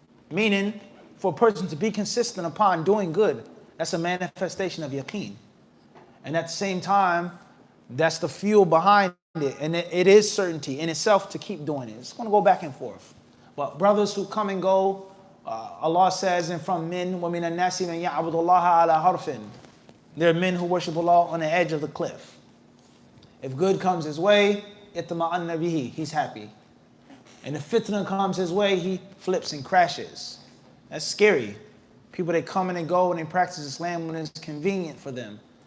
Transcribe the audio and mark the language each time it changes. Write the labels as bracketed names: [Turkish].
[English] Meaning, for a person to be consistent upon doing good, that's a manifestation of yaqeen. And at the same time, that's the fuel behind it. And it is certainty in itself to keep doing it. It's going to go back and forth. But brothers who come and go, [Arabic] Allah says, and from men, وَمِنَ النَّاسِ مَنْ يَعْبُدُ اللَّهَ عَلَى حَرْفٍ. [English] There are men who worship Allah on the edge of the cliff. If good comes his way, اطمأن به, he's happy. And if fitna comes his way, he flips and crashes. That's scary. People, they come in and go and they practice Islam when it's convenient for them.